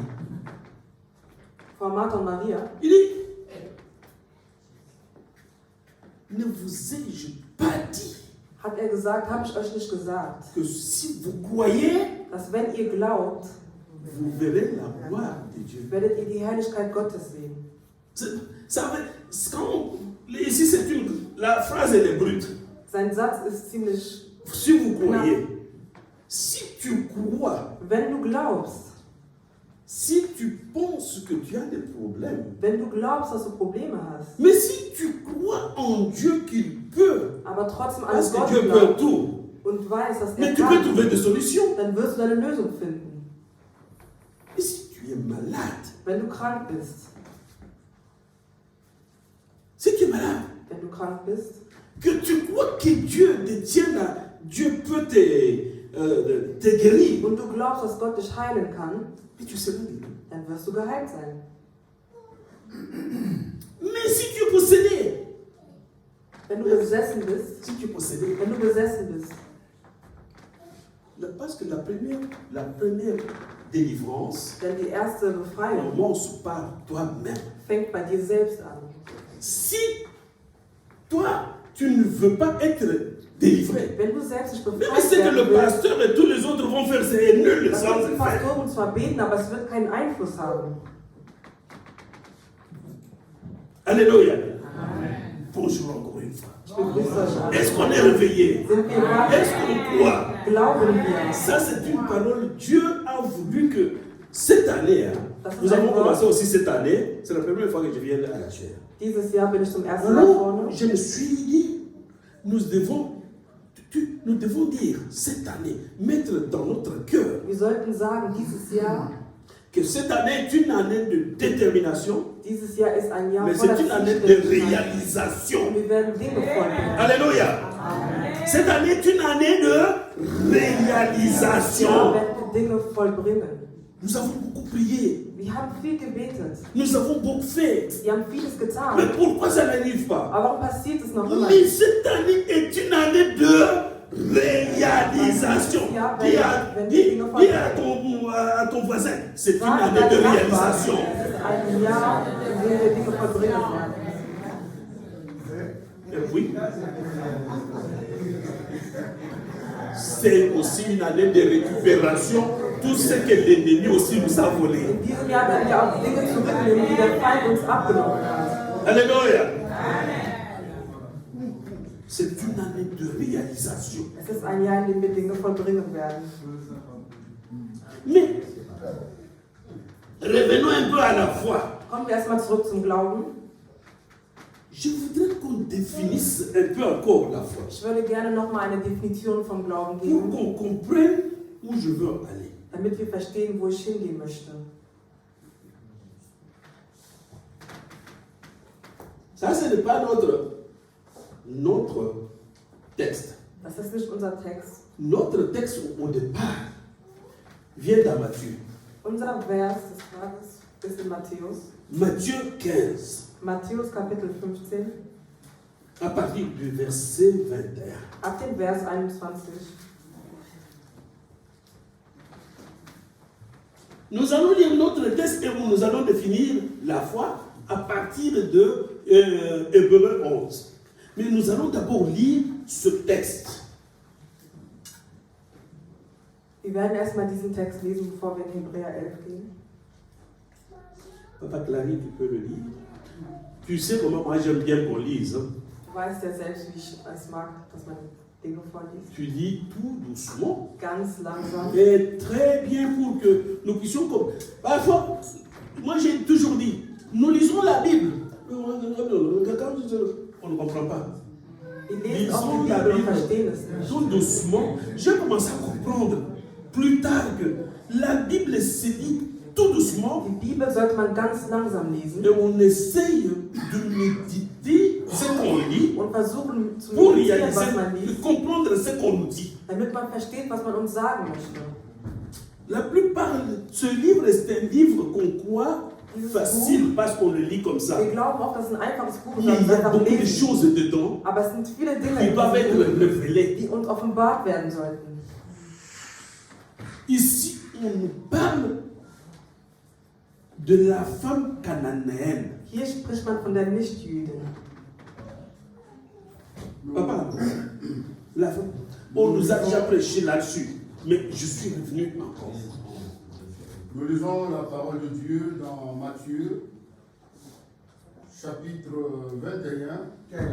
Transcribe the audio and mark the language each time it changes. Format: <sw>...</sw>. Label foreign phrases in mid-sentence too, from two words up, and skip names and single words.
<de>Vor Martha und Maria,</de> <fr>il dit, ne vous ai-je pas dit</fr> <de>hat er gesagt, habe ich euch nicht gesagt,</de> <fr>que si vous croyez,</fr> <de>dass wenn ihr glaubt,</de> <fr>vous verrez la gloire de Dieu.</fr> <de>werdet ihr die Herrlichkeit Gottes sehen.</de> <fr>Ici, la phrase elle est brute.</fr> <de>Sein Satz ist ziemlich,</de> <fr>Si vous croyez, si tu crois,</fr> <de>wenn du glaubst,</de> <fr>si tu penses que tu as des problèmes,</fr> <de>wenn du glaubst, dass du Probleme hast,</de> <fr>mais si tu crois en Dieu qu'il peut,</fr> <de>aber trotzdem an</de> <fr>parce que</fr> <de>Gott</de> <fr>Dieu peut</fr> <de>glaubst</de> <fr>tout,</fr> <de>und weißt, dass</de> <fr>mais</fr> <de>er</de> <fr>tu peux</fr> <de>kann,</de> <fr>trouver des solutions.</fr> <de>dann wirst du deine Lösung finden.</de> <fr>Et si tu es malade,</fr> <de>Wenn du krank bist,</de> <fr>si tu es malade,</fr> <de>wenn du krank bist,</de> <fr>que tu crois que Dieu détient Dieu peut te guérir,</fr> <de>und du glaubst, dass Gott dich heilen kann,</de> <fr>et tu seras guéri.</fr> <de>dann wirst du geheilt sein.</de> <fr>Mais si tu es possédé,</fr> <de>Wenn du besessen bist,</de> <fr>si tu es possédé,</fr> <de>wenn du besessen bist,</de> <fr>parce que la première délivrance</fr> <de>denn die erste Befreiung</de> <fr>commence par toi-même.</fr> <de>fängt bei dir selbst an.</de> <fr>Si toi, tu ne veux pas être délivré,</fr> <de>Wenn du selbst nicht</de> <fr>même</fr> <de>befreit</de> <fr>ce que le</fr> <de>werden willst,</de> <fr>pasteur et tous les autres vont faire, c'est nul</fr> <de>dann</de> <fr>sans</fr> <de>können die</de> <fr>effet.</fr> <de>Pastoren zwar beten, aber es wird keinen Einfluss haben.</de> <fr>Alléluia. Bonjour encore une fois.</fr> <de>Ich begrüße euch alle.</de> <fr>Est-ce qu'on est réveillé?</fr> <de>Sind wir wach?</de> <fr>Est-ce qu'on croit?</fr> <de>Glauben wir?</de> <fr>Ça, c'est une parole. Dieu a voulu que cette année,</fr> <de>Das ist</de> <fr>nous avons</fr> <de>ein Wort.</de> <fr>commencé aussi cette année, c'est la première fois que je viens à la chair.</fr> <de>Dieses Jahr bin ich zum ersten Mal</de> <fr>Alors,</fr> <de>vorne.</de> <fr>je me suis dit, nous devons dire cette année, mettre dans notre cœur</fr> <de>Wir sollten sagen, dieses Jahr</de> <fr>que cette année est une année de détermination,</fr> <de>Dieses Jahr ist ein Jahr</de> <fr>mais</fr> <de>voller</de> <fr>c'est une année de</fr> <de>Zielstrebigkeit.</de> <fr>réalisation.</fr> <de>Und wir werden Dinge vollbringen.</de> <fr>Alléluia. Cette année est une année de</fr> <de>Wir</de> <fr>réalisation.</fr> <de>werden Dinge vollbringen.</de> <fr>Nous avons beaucoup prié,</fr> <de>Wir haben viel gebetet.</de> <fr>nous avons beaucoup fait.</fr> <de>Wir haben vieles</de> <fr>Mais</fr> <de>getan.</de> <fr>pourquoi ça n'arrive pas?</fr> <de>Aber warum passiert es noch immer?</de> <fr>Mais cette année est une année de réalisation. Dis à ton voisin, c'est une</fr> <de>Sag</de> <fr>année de</fr> <de>deinem Nachbarn,</de> <fr>réalisation.</fr> <de>es ist ein Jahr, in dem wir Dinge vollbringen werden.</de> <fr>Et puis, c'est aussi une année de récupération. Tout ce que l'ennemi aussi nous a volé.</fr> <de>In diesem Jahr werden wir auch die Dinge zurücknehmen, die der Feind uns abgenommen hat.</de> <fr>Alléluia. C'est une année de réalisation.</fr> <de>Es ist ein Jahr, in dem wir Dinge vollbringen werden.</de> <fr>Mais, revenons un peu à la foi.</fr> <de>Kommen wir erstmal zurück zum Glauben.</de> <fr>Je voudrais qu'on définisse un peu encore la foi.</fr> <de>Ich würde gerne nochmal eine Definition vom Glauben</de> <fr>Pour</fr> <de>geben,</de> <fr>qu'on comprenne où je veux aller.</fr> <de>damit wir verstehen, wo ich hingehen möchte.</de> <fr>Ça, ce n'est pas notre texte.</fr> <de>Das ist nicht unser Text.</de> <fr>Notre texte, au départ, vient dans Matthieu.</fr> <de>Unser Vers des Tages ist in Matthäus.</de> <fr>Matthieu 15,</fr> <de>Matthäus Kapitel 15,</de> <fr>à partir du verset 21.</fr> <de>ab dem Vers 21.</de> <fr>Nous allons lire notre texte et nous allons définir la foi à partir de Hébreux 11. Mais nous allons d'abord lire ce texte.</fr> <de>Wir werden erstmal diesen Text lesen, bevor wir in Hebräer 11 gehen.</de> <fr>Papa Clary, tu peux le lire. Tu sais comment moi j'aime bien qu'on lise. Hein?</fr> <de>Du weißt ja selbst, wie ich es mag, dass man Dinge vorliest.</de> <fr>Tu lis tout doucement.</fr> <de>Ganz langsam.</de> <fr>Et très bien pour que nous puissions comme. Parfois, moi j'ai toujours dit, nous lisons la Bible. On ne comprend pas.</fr> <de>Wir lesen auch die Bibel und verstehen es nicht.</de> <fr>Tout doucement, j'ai commencé à comprendre plus tard que la Bible se lit tout doucement</fr> <de>Die Bibel sollte man ganz langsam lesen</de> <fr>et on essaye de méditer ce qu'on lit</fr> <de>und versuchen zu</de> <fr>pour</fr> <de>meditieren,</de> <fr>réaliser,</fr> <de>was man</de> <fr>de</fr> <de>liest,</de> <fr>comprendre ce qu'on nous dit.</fr> <de>damit man versteht, was man uns sagen möchte.</de> <fr>La plupart, ce livre est un livre qu'on croit facile parce qu'on le lit comme ça.</fr> <de>Wir glauben auch, dass es ein einfaches Buch ist,</de> <fr>Il</fr> <de>weil</de> <fr>y</fr> <de>wir</de> <fr>a</fr> <de>einfach</de> <fr>beaucoup de</fr> <de>lesen.</de> <fr>choses dedans</fr> <de>Aber es sind viele Dinge,</de> <fr>qui doivent être</fr> <de>in diesem Buch,</de> <fr>révélées.</fr> <de>die uns offenbart werden sollten.</de> <fr>Ici, on nous parle de la femme cananéenne.</fr> <de>Hier spricht man von der Nichtjüdin.</de> <fr>Papa, la femme. On nous a déjà prêché là-dessus, mais je suis revenu encore. Nous lisons la parole de Dieu dans Matthieu, chapitre 21,</fr>